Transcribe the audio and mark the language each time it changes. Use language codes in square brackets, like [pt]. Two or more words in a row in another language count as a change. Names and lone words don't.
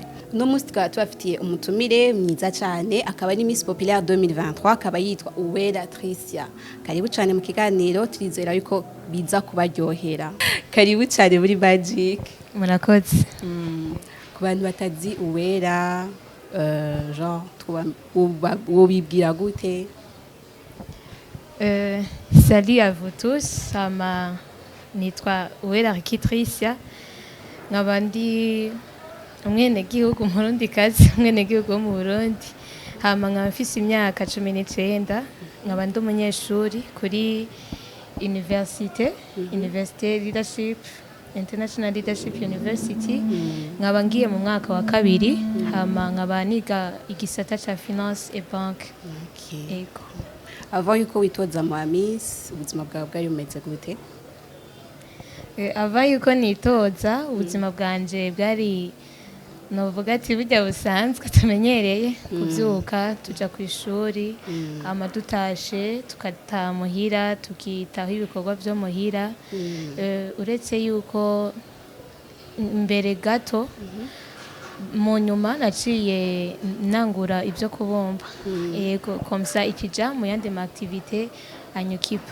[rn] No munsi tukaba tubafitiye umutumire mwiza cyane akaba ari Miss Populaire 2023 akaba yitwa Uwera TRICIAN. Karibu cyane mu kiganiro turizera yuko biza kubaryohera. Karibu cyane muri Magic. Murakoze. Ku bantu batazi Uwera genre wobibwira gute? [fr] Salut à vous tous, [rn] sama nitwa Uwera TRICIAN nkaba ndi umwenegihugu umurundikazi umwenegihugu wo mu Burundi hama nkaba mfise imyaka 19 nkaba ndi umunyeshuri kuri université leadership International Leadership University nkaba ngiye mu mwaka wa kabiri hama nkaba niga igisata ca [fr] finance et banque. [rn] Ego. Avant yuko witoza mu Miss ubuzima bwawe bwari bumeze gute? Avant yuko nitoza ubuzima bwanje bwari novuga ati burya busanzwe tumenyereye kuvyuka tuja ku ishuri hama dutashe tukataha muhira tukitaho ibikorwa byo muhira uretse yuko mbere gato mu nyuma naciye nangura ibyo kubumba yego komsa ikija mu yandi activité anyukipa.